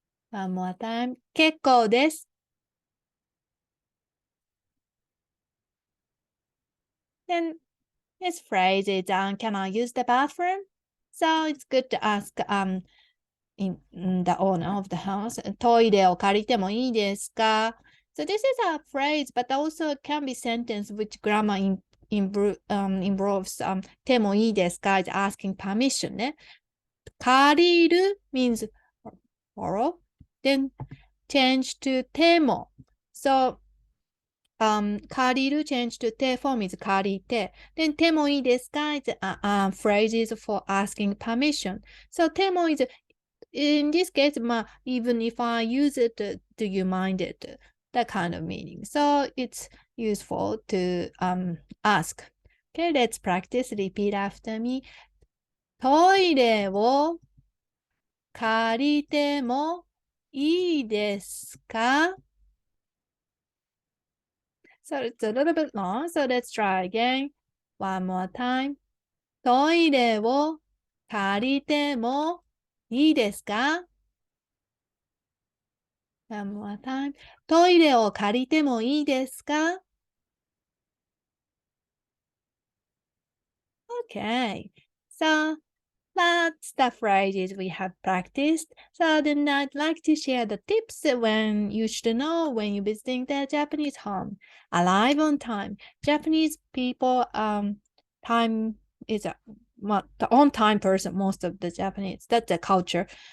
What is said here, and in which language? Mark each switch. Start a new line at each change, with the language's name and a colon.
English: One more time.
Japanese: 結構です。
English: Then this phrase is can I use the bathroom? So it's good to ask in the owner of the house.
Japanese: トイレを借りてもいいですか?
English: So this is a phrase, but also can be sentence which grammar involves てもいいですか is asking permission ね。借りる means borrow. Then change to ても。 So借りる change to て form is 借りて。 Then てもいいですか is phrases for asking permission. So ても is in this case, even if I use it, do you mind it? That kind of meaning. So it's useful to ask. Okay, let's practice. Repeat after me.
Japanese: トイレを借りてもいいですか?
English: So it's a little bit long, so let's try again. One more time.
Japanese: トイレを借りてもいいですか?
English: One more time.
Japanese: トイレを借りてもいいですか?
English: Okay. So that's the phrases we have practiced. So then I'd like to share the tips when you should know when you're visiting the Japanese home. Arrive on time. Japanese people time is the on time person, most of the Japanese. That's the culture.